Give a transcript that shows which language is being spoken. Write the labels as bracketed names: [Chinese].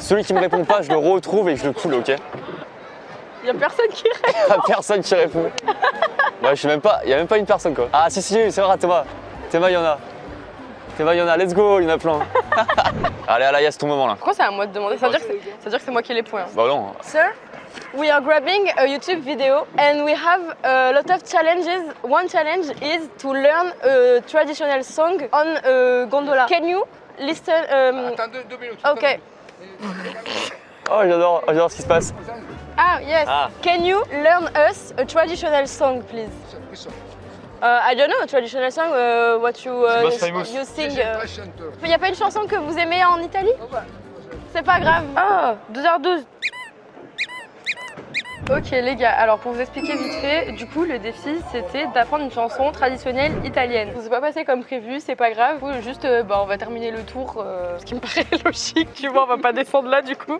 [French] Celui qui me répond pas, je le retrouve et je le coule, ok? Y'a personne qui répond. Y'a personne qui répond. Ouais, je sais même pas, y a même pas une personne quoi. Ah si, c'est vrai, Théma. Théma, y'en a. Théma, y'en a, [English] let's go, [French] y'en a plein. Allez, Alaya, c'est ton moment là. Pourquoi c'est à moi de demander? Ça veut dire que c'est moi qui ai les points. Bah non. [English] Sir, We are grabbing a YouTube video and we have a lot of challenges. One challenge is to learn a traditional song on a gondola. Can you listen? [French] Attends 2 minutes. [English] Okay. [French] Oh, j'adore ce qui se passe. [English] Ah, yes. Ah. Can you learn us a traditional song, please? I don't know, a traditional song, what you, most famous. you sing. [French] Il n'y a pas une chanson que vous aimez en Italie? C'est pas grave. Ah, 2h12. Ok les gars, alors pour vous expliquer vite fait, du coup le défi c'était d'apprendre une chanson traditionnelle italienne. Ça s'est pas passé comme prévu, c'est pas grave, juste on va terminer le tour, ce qui me paraît logique, tu vois, on va pas descendre là du coup.